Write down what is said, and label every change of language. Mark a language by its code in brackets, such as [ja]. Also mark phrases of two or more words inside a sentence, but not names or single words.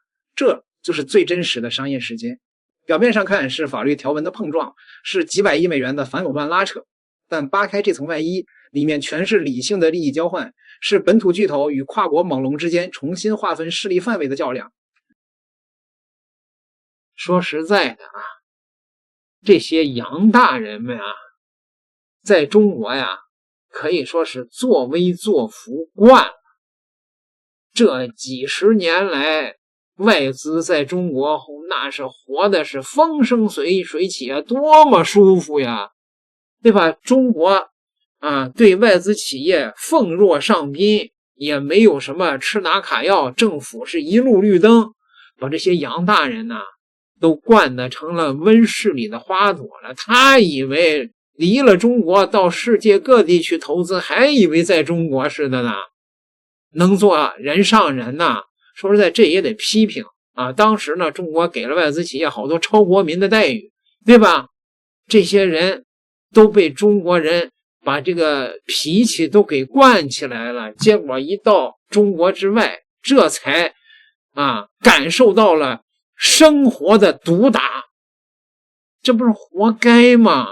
[zh] 這就是最真實的商業世界。表面上看是法律條文的碰撞，是幾百億美元的反垄斷拉扯，但扒開這層外衣，裡面全是理性的利益交換，是本土巨頭與跨國猛龍之間重新劃分勢力範圍的較量。說實在的啊，這些洋大人們啊，在中國呀，可以說是作威作福慣了。這幾十年來，外資在中國那是活的是风生水起啊，多麼舒服呀，對吧？中國啊，对外資企業奉若上賓，也沒有什麼吃拿卡要，政府是一路綠燈，把這些洋大人呢，都慣得成了溫室裡的花朵了。他以為離了中國到世界各地去投資，還以為在中國似的呢，能做人上人吶。說實在，這也得批評啊！當時呢，中國給了外資企業好多超國民的待遇，对吧？這些人都被中國人把這個脾氣都給慣起來了，結果一到中國之外，這才感受到了生活的毒打，這不是活該嗎？